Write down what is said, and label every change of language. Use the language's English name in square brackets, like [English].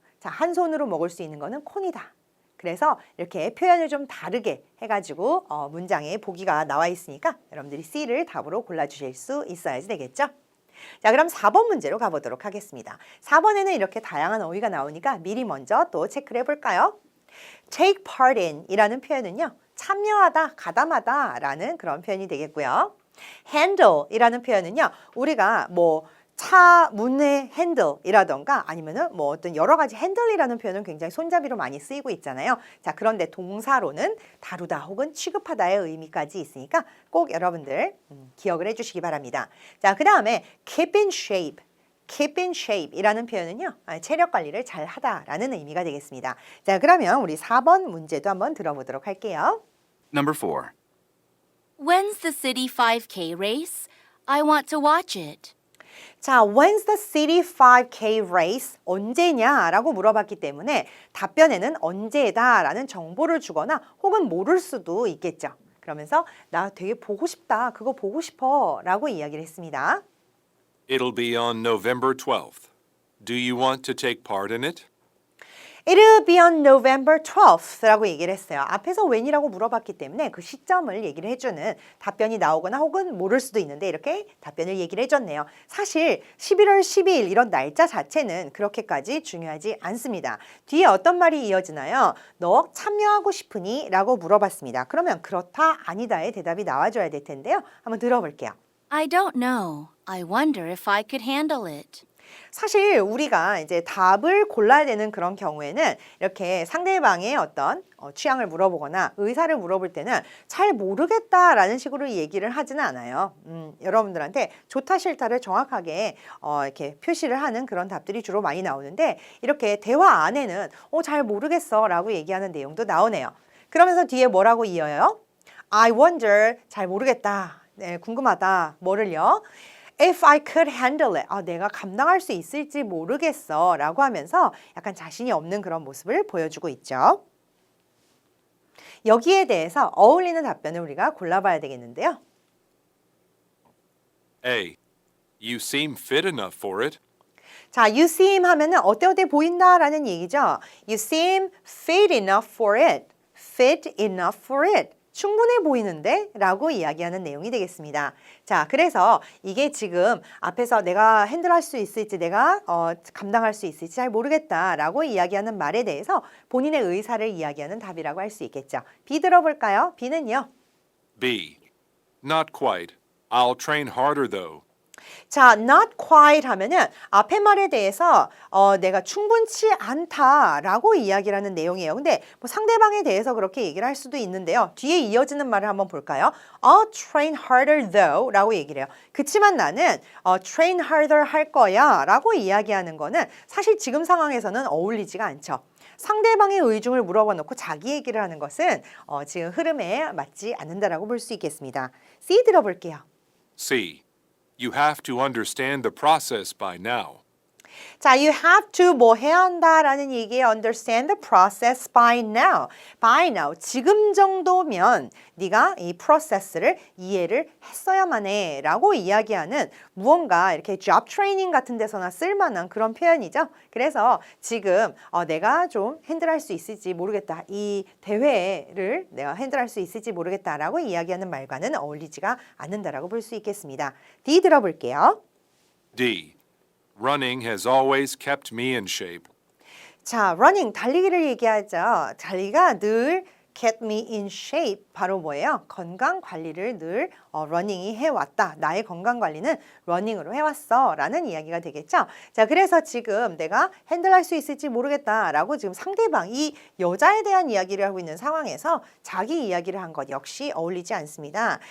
[Korean] 자, 한 손으로 먹을 수 있는 거는 콘이다. 그래서 이렇게 표현을 좀 다르게 해가지고 문장에 보기가 나와 있으니까 여러분들이 C를 답으로 골라주실 수 있어야지 되겠죠? 자, 그럼 4번 문제로 가보도록 하겠습니다. 4번에는 이렇게 다양한 어휘가 나오니까 미리 먼저 또 체크를 해볼까요? [English] Take part in [Korean] 이라는 표현은요. 참여하다, 가담하다 라는 그런 표현이 되겠고요. Handle 이라는 표현은요. 우리가 차 문의 핸들이라던가 아니면은 어떤 여러 가지 핸들이라는 표현은 굉장히 손잡이로 많이 쓰이고 있잖아요. 자, 그런데 동사로는 다루다 혹은 취급하다의 의미까지 있으니까 꼭 여러분들 기억을 해주시기 바랍니다. 자, 그 다음에 [English] keep in shape. keep in shape [Korean] 이라는 표현은요. 체력 관리를 잘 하다라는 의미가 되겠습니다. 자, 그러면 우리 4번 문제도 한번 들어보도록 할게요. [English] Number 4. When's the city 5K race? I want to watch it. 자, when's the city 5K race? [Korean] 언제냐라고 물어봤기 때문에 답변에는 언제다라는 정보를 주거나 혹은 모를 수도 있겠죠. 그러면서 나 되게 보고 싶다, 그거 보고 싶어 라고 이야기를 했습니다. [English] It'll be on November 12th. Do you want to take part in it? It'll be on November 12th [Korean] 라고 얘기를 했어요. 앞에서 when이라고 물어봤기 때문에 그 시점을 얘기를 해주는 답변이 나오거나 혹은 모를 수도 있는데 이렇게 답변을 얘기를 해줬네요. 사실 11월 12일 이런 날짜 자체는 그렇게까지 중요하지 않습니다. 뒤에 어떤 말이 이어지나요? 너 참여하고 싶으니? 라고 물어봤습니다. 그러면 그렇다, 아니다의 대답이 나와줘야 될 텐데요. 한번 들어볼게요. [English] I don't know. I wonder if I could handle it. [Korean] 사실 우리가 이제 답을 골라야 되는 그런 경우에는 이렇게 상대방의 어떤 취향을 물어보거나 의사를 물어볼 때는 잘 모르겠다라는 식으로 얘기를 하지는 않아요. 여러분들한테 좋다 싫다를 정확하게 이렇게 표시를 하는 그런 답들이 주로 많이 나오는데 이렇게 대화 안에는 잘 모르겠어 라고 얘기하는 내용도 나오네요. 그러면서 뒤에 뭐라고 이어요? [English] I wonder, [Korean] 잘 모르겠다. 네, 궁금하다. 뭐를요? [English] If I could handle it. [Korean] 내가 감당할 수 있을지 모르겠어 라고 하면서 약간 자신이 없는 그런 모습을 보여주고 있죠. 여기에 대해서 어울리는 답변을 우리가 골라봐야 되겠는데요. A. [English] You seem fit enough for it. [Korean] 자, [English] you seem [Korean] 하면은 어때 보인다라는 얘기죠. [English] You seem fit enough for it. Fit enough for it. [Korean] 충분해 보이는데? 라고 이야기하는 내용이 되겠습니다. 자, 그래서 이게 지금 앞에서 내가 핸들할 수 있을지, 내가 감당할 수 있을지 잘 모르겠다 라고 이야기하는 말에 대해서 본인의 의사를 이야기하는 답이라고 할 수 있겠죠. B 들어볼까요? B는요. [English] B. Not quite. I'll train harder though. [Korean] 자, [English] not quite [Korean] 하면은 앞에 말에 대해서 내가 충분치 않다라고 이야기를 하는 내용이에요. 근데 뭐 상대방에 대해서 그렇게 얘기를 할 수도 있는데요. 뒤에 이어지는 말을 한번 볼까요? [English] I'll train harder though [Korean] 라고 얘기를 해요. 그치만 나는 [English] train harder [Korean] 할 거야 라고 이야기하는 거는 사실 지금 상황에서는 어울리지가 않죠. 상대방의 의중을 물어봐 놓고 자기 얘기를 하는 것은 지금 흐름에 맞지 않는다라고 볼 수 있겠습니다. C 들어볼게요. C. [English] You have to understand the process by now. 자, you have to [Korean] 뭐 해야 한다라는 얘기에 [English] understand the process by now. by now. [Korean] 지금 정도면 네가 이 process를 이해를 했어야만 해 라고 이야기하는 무언가 이렇게 job training 같은 데서나 쓸만한 그런 표현이죠. 그래서 지금 내가 좀 핸들할 수 있을지 모르겠다. 이 대회를 내가 핸들할 수 있을지 모르겠다라고 이야기하는 말과는 어울리지가 않는다라고 볼 수 있겠습니다. D 들어볼게요. D. [English] Running has always kept me in shape. [Korean] 자, running, 달리기를 얘기하죠. 달리기가 늘 [English] kept me in shape. [Korean] 바로 뭐예요? 건강 관리를 늘 running이 해왔다. 나의 건강 관리는 running으로 해왔어. 라는 이야기가 되겠죠. 자, 그래서 지금 내가 핸들할 수 있을지 모르겠다라고 지금 상대방, 이 여자에 대한 이야기를 하고 있는 상황에서 자기 이야기를 한 것 역시 어울리지 않습니다.